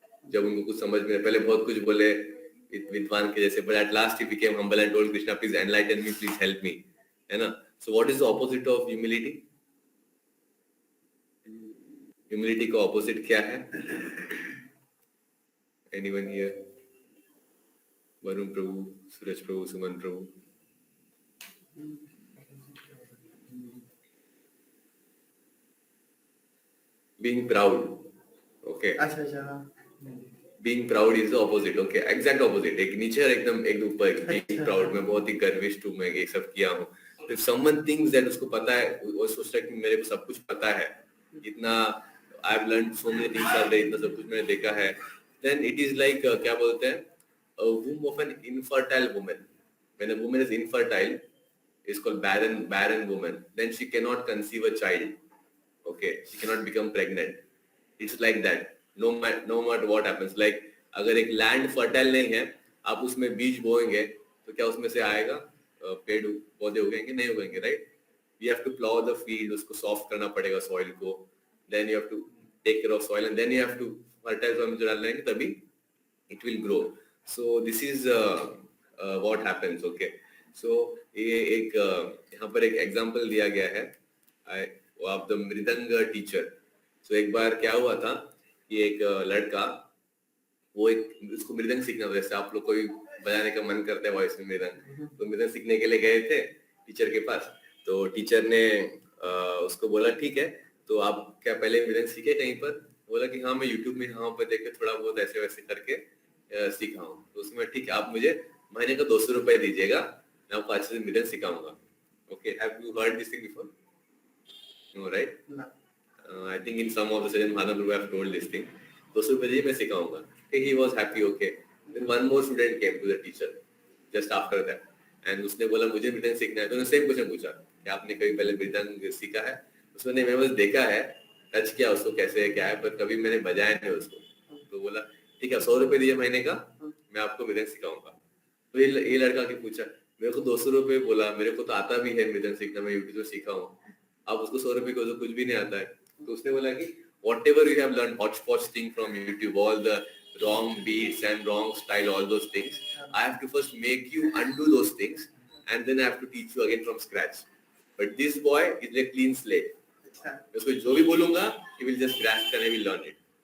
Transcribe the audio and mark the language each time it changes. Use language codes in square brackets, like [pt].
[hi] जब उनको कुछ समझ में, पहले बहुत कुछ बोले विद्वान के जैसे, [en] but at last he became humble and told Krishna, please enlighten me, please help me, [hi] है ना. [en] So what is the opposite of humility? [hi] Humility का opposite क्या है? [en] Anyone here? [hi] Varun Prabhu, Suraj Prabhu, Suman Prabhu. [en] Being proud. Okay. अच्छा. Being proud is the opposite. Okay, exact opposite. [hi] एक नीचे और एकदम एक ऊपर. [en] Being proud, [hi] मैं बहुत ही गर्विष्ठ हूँ, मैं ये सब किया हूँ. [en] If someone thinks that [hi] उसको पता है, वो सोचता है कि मेरे को सब कुछ पता है, इतना [en] I've learned so many things already, [hi] इतना सब कुछ मैंने देखा है, [en] then it is like [hi] क्या बोलते हैं, [en] a womb of an infertile woman. When a woman is infertile, is called barren woman. Then she cannot conceive a child. Okay, she cannot become pregnant. It's like that. No matter what happens. [hi] Like अगर एक land fertile नहीं है, आप उसमें बीज बोएंगे, तो क्या उसमें से आएगा पेड़ पौधे उगेंगे? नहीं उगेंगे, right? [en] You have to plow the field, [hi] उसको soft करना पड़ेगा soil को. [en] Then you have to take care of soil and then you have to fertile soil [hi] में जो डालना है तभी [en] it will grow. So this is what happens. Okay. [hi] So ये एक यहाँ पर एक example दिया गया है of the मृदंग teacher. So एक बार क्या हुआ था, ये एक लड़का, वो एक उसको मृदंग सीखना था. जैसे आप लोग कोई बजाने का मन करता है वॉइस में मृदंग, तो मृदंग सीखने के लिए गए थे टीचर के पास. तो टीचर ने उसको बोला ठीक है, तो आप क्या पहले मृदंग सीखे कहीं पर? बोला कि हाँ मैं यूट्यूब में यहाँ पर देख के थोड़ा बहुत ऐसे वैसे करके सीखा हूँ. तो उसमें ठीक है, आप मुझे महीने का 200 रुपए दीजिएगा, मैं आपको अच्छे से मृदंग सिखाऊंगा. [en] Okay, have you heard this thing before? No, right? I think in some of the sessions Mahaprabhu have told this thing. [hi] 200 रुपए दीजिए, मैं सिखाऊंगा. [en] Okay, he was happy. Okay, then one more student came to the teacher just after that, and [hi] उसने बोला मुझे मृदंग सीखना है. तो उसने सेम क्वेश्चन पूछा कि आपने कभी पहले मृदंग सीखा है? उसने मैंने बस देखा है, टच किया उसको कैसे है क्या है, पर कभी मैंने बजाया नहीं उसको. तो बोला ठीक है, 100 रुपए दीजिए महीने का, मैं आपको मृदंग सिखाऊंगा. तो ये लड़का के पूछा मेरे को 200 रुपए बोला, मेरे को तो आता भी है मृदंग सीखना, मैं यूट्यूब से सीखा हूँ, आप उसको 100 रुपए को तो कुछ भी नहीं आता है। तो उसने बोला कि [en] whatever you have learned hodgepodge thing from YouTube, all the wrong beats and wrong style, all those things, I have to first make you undo those things and then I have to teach you again from scratch. But this boy is a clean slate. [hi] उसको जो भी बोलूंगा [en] he will just grasp and he will learn it.